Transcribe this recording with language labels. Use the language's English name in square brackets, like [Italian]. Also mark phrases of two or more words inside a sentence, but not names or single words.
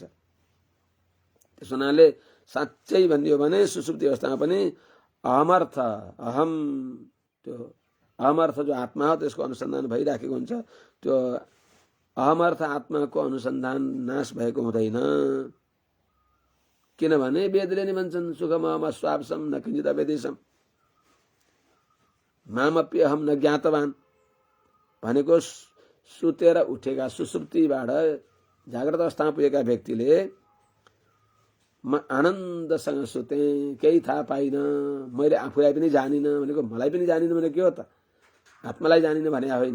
[Nepali] त्यस हुनाले साँच्चै भनियो भने सुसुप्ति अवस्थामा पनि अहमर्थ, अहम, त्यो अहमर्थ जो आत्मा हो त्यसको अनुसन्धान भइराखेको हुन्छ। त्यो अहमर्थ आत्माको अनुसन्धान नाश भएको हुँदैन। किनभने वेदले नि भन्छन् [Sanskrit] सुखम अहम स्वापसम न किञ्चित वेदेशम मामप्य अहम न ज्ञातवान [Nepali] भनेको सुतेर उठेका सुसुप्तिबाट जाग्रत अवस्थामा पुगेका व्यक्तिले म आनन्दसँग सुते, केही थाहा पाइनँ, मैले आफूलाई पनि जानिनँ भनेको मलाई पनि जानिनँ भने के हो त, आत्मालाई जानिनँ भने होइन।